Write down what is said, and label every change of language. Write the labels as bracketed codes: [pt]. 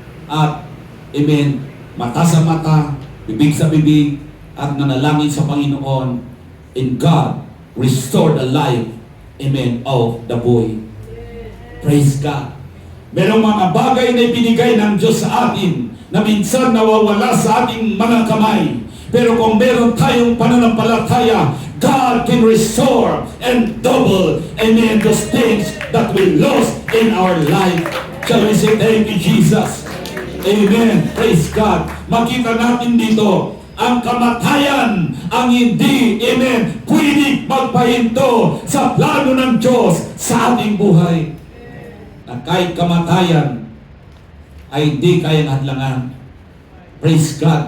[tl] At, amen, mata sa mata, bibig sa bibig, at nanalangin sa Panginoon, [en] and God restored the life, amen, of the boy. Praise God. [tl] Merong mga bagay na ibinigay ng Diyos sa atin na minsan nawawala sa ating mga kamay. Pero kung meron tayong pananampalataya, [en] God can restore and double, amen, those things that we lost in our life. Shall we say thank you, Jesus? Amen. Praise God. [tl] Makita natin dito, ang kamatayan ang hindi, amen, pwede magpahinto sa plano ng Diyos sa ating buhay. Na kahit kamatayan ay hindi kayang hadlangan. [en] Praise God.